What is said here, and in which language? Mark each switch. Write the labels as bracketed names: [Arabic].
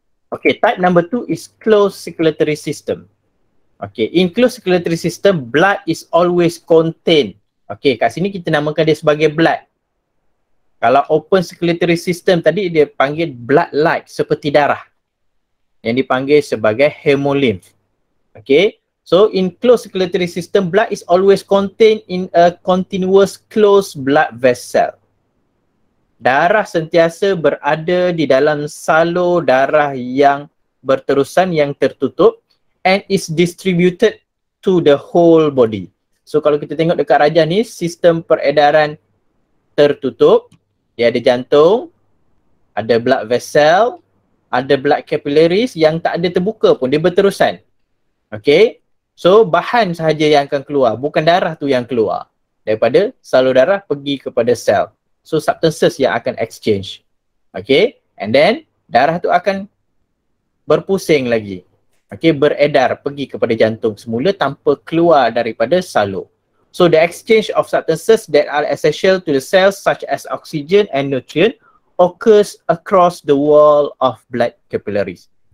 [English] Okay, type number 2 is closed circulatory system. Okay, in closed circulatory system, blood is always contained. [Malay] Okay, kat sini kita namakan dia sebagai blood. Kalau open circulatory system tadi dia panggil blood-like, seperti darah, yang dipanggil sebagai hemolymph. [English] Okay, so in closed circulatory system, blood is always contained in a continuous closed blood vessel. [Malay] Darah sentiasa berada di dalam salur darah yang berterusan, yang tertutup, [English] and is distributed to the whole body. [Malay] So kalau kita tengok dekat rajah ni, sistem peredaran tertutup. Dia ada jantung, ada blood vessel, ada blood capillaries yang tak ada terbuka pun, dia berterusan. Okay, so bahan sahaja yang akan keluar, bukan darah tu yang keluar. Daripada salur darah pergi kepada sel. So substances yang akan exchange. Okay, and then darah tu akan berpusing lagi. Okay, beredar pergi kepada jantung semula tanpa keluar daripada salur. [English] So the exchange of substances that are essential to the cells such as oxygen and nutrient occurs across the wall of blood capillaries.